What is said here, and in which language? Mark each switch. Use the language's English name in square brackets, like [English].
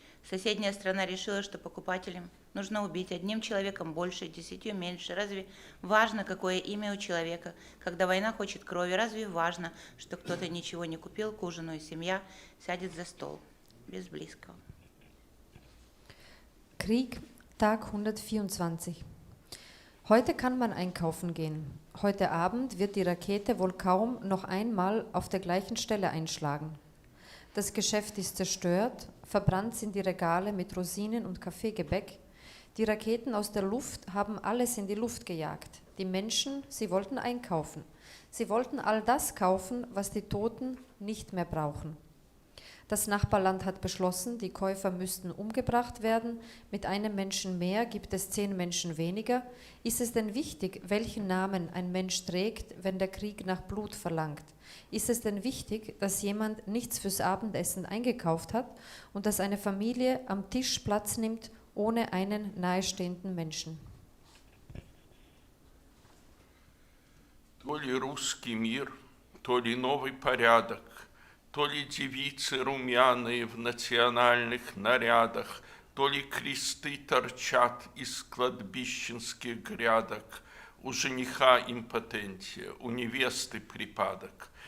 [Russian] Соседняя страна решила, что покупателям нужно убить одним человеком больше, 10 меньше. Разве важно, какое имя у человека, когда война хочет крови? Разве важно, что кто-то ничего не купил к ужину, и семья сядет за стол без близкого? [German] Krieg, Tag 124. Heute kann man einkaufen gehen. Heute Abend wird die Rakete wohl kaum noch einmal auf der gleichen Stelle einschlagen. Das Geschäft ist zerstört, verbrannt sind die Regale mit Rosinen und Kaffeegebäck. Die Raketen aus der Luft haben alles in die Luft gejagt. Die Menschen, sie wollten einkaufen. Sie wollten all das kaufen, was die Toten nicht mehr brauchen. Das Nachbarland hat beschlossen, die Käufer müssten umgebracht werden. Mit einem Menschen mehr gibt es 10 Menschen weniger. Ist es denn wichtig, welchen Namen ein Mensch trägt, wenn der Krieg nach Blut verlangt? Ist es denn wichtig, dass jemand nichts fürs Abendessen eingekauft hat und dass eine Familie am Tisch Platz nimmt, ohne einen nahestehenden Menschen? [Russian] То ли русский мир, то ли новый порядок, то ли девицы румяные в национальных нарядах, то ли кресты торчат из кладбищенских грядок, у жениха импотенция, у невесты припадок.